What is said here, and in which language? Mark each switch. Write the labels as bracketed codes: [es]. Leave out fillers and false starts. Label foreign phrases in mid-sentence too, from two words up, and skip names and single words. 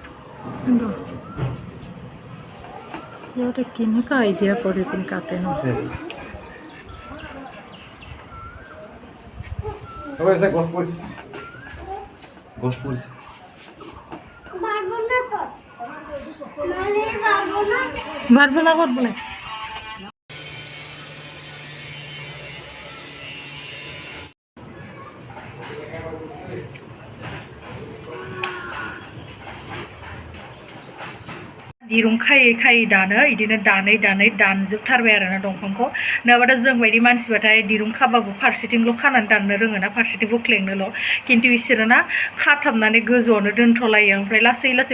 [as] সিহঁতে কেনেকুৱা আইডিয়া কৰি পিনে কাটে ন গছ পৰিছে ভাত বনা ক'ত বোলে [brx] दिरुं खायै खायै दानो इदिनो दानै दानै दानजोबथारबाय आरोना दंफांखौ नङाबाथ' जों बायदि मानसिबाथाय दिरुं खाबाबो फारसेथिंल' खानानै दाननो रोङोना फारसेथिं बोख्लेंनोल' खिन्थु बिसोरो ना खाथाबनानै गोजौआवनो दोनथ'लायो ओमफ्राय लासै लासै